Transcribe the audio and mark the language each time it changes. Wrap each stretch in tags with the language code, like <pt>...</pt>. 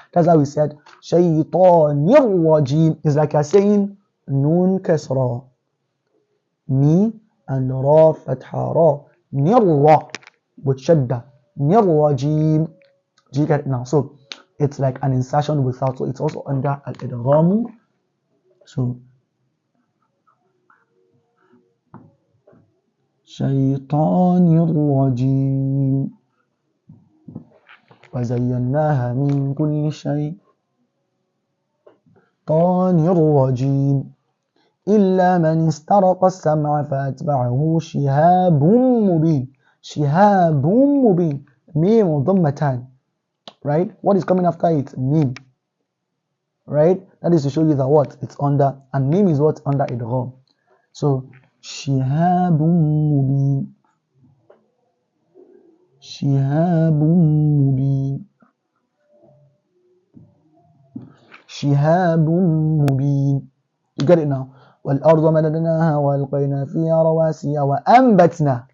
<en>That's how we said shaytanir rajim is like you're saying noon kasra, ni and ra fatha ra, nirra with shadda, nirrajim. Do you get it now? So it's like an insertion without, so it's also under al-idgham.</en> <ar>So شيطان الرجيم وزيناها من كل شيء طان الرجيم إلا من استرق السمع فأتبعه شهاب مبين. شهاب مبين. ميم ضمتان.</ar> <en>Right? What is coming after it? Mim. Right? That is to show you that what? It's under, and mim is what? Under idgham.</en> <ar>So شهاب مبين. شهاب مبين. شهاب مبين.</ar> <en>You get it now?</en> <ar>والأرض مددناها وألقينا فيها رواسي وأنبتنا.</ar>